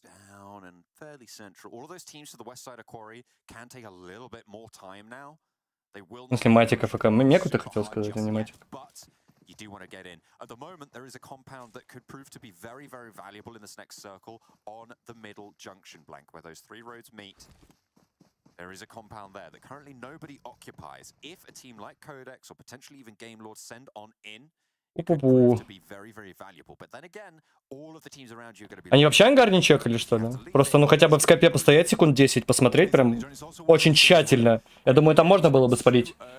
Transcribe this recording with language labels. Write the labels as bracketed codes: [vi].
[en] Down and fairly central. All of those teams to the west side of Quarry can take a little bit more time now. [ru] Если матик АФК. Меку ты хотел сказать, а не матик. [en] do want to get in. At the moment, there is a compound that could prove to be very, very valuable in this next circle on the middle junction blank, where those three roads meet. There is a compound there that currently nobody occupies. If a team like Codex or potentially even Game Lord send on in, it could prove to be very, very valuable. But then again, all of the teams around you are going to be... [ru] Они вообще ангар не чекали, что ли? Просто, ну, хотя бы в скайпе постоять секунд 10, посмотреть прям очень тщательно. Я думаю, там можно было бы спалить.